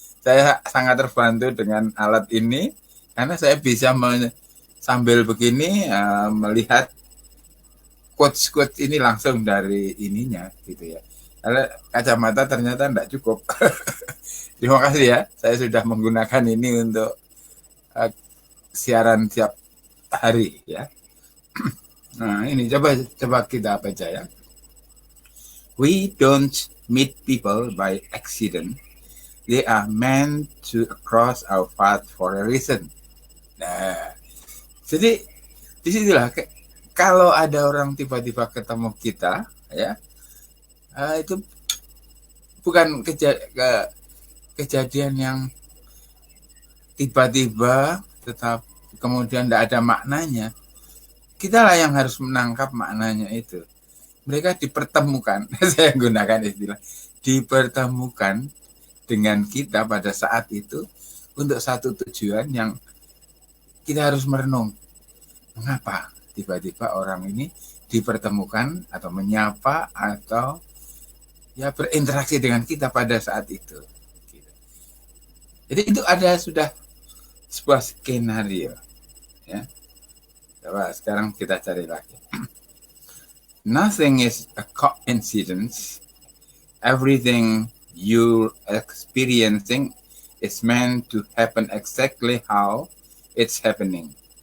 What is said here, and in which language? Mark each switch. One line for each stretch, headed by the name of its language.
Indonesian: Saya sangat terbantu dengan alat ini karena saya bisa sambil begini melihat quotes ini langsung dari ininya gitu ya. Karena kacamata ternyata tidak cukup. Terima kasih ya, saya sudah menggunakan ini untuk siaran tiap hari ya. Nah ini coba kita baca ya.
English: We don't meet people by accident. They are meant to cross our path for a reason.
Indonesian: Nah, jadi disitulah kalau ada orang tiba-tiba ketemu kita, ya itu bukan kejadian yang tiba-tiba, tetap kemudian tidak ada maknanya. Kita lah yang harus menangkap maknanya itu. mereka dipertemukan, saya gunakan istilah, dipertemukan dengan kita pada saat itu untuk satu tujuan yang kita harus merenung. Mengapa tiba-tiba orang ini dipertemukan atau menyapa atau ya berinteraksi dengan kita pada saat itu. Jadi itu ada sudah sebuah skenario. Ya. Coba sekarang kita cari lagi.
English: Nothing is a coincidence. Everything you're experiencing is meant to happen exactly how it's happening.